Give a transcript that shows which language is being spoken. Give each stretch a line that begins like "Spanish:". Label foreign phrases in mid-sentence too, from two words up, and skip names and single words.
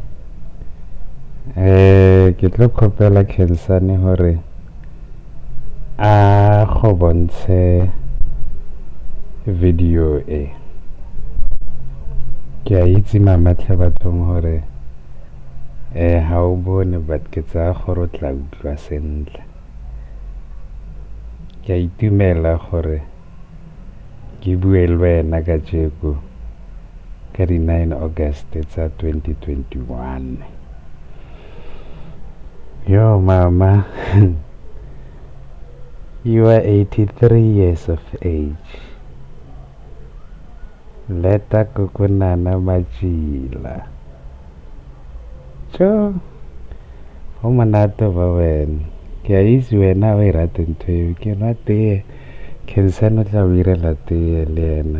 Southern Sotho: Ke tlo khopela Khensane hore a go bontshe video e.
Tswana: Ke a itse mama tle bathong hore ha o bone but ke tsaya gore o tla utlwa sentle. Ke a itumela gore ke bue le wena ka jeko ka di 9 August tsa 2021. Yo mama,
English: you are 83 years of age. Lettah Kokonana Matjila.
Southern Sotho: Cho ho monate ba wena.
Tswana: Ke a itse wena o e rata ntho eo. Ke nwa tee Khensane o tla o irela tee le yena.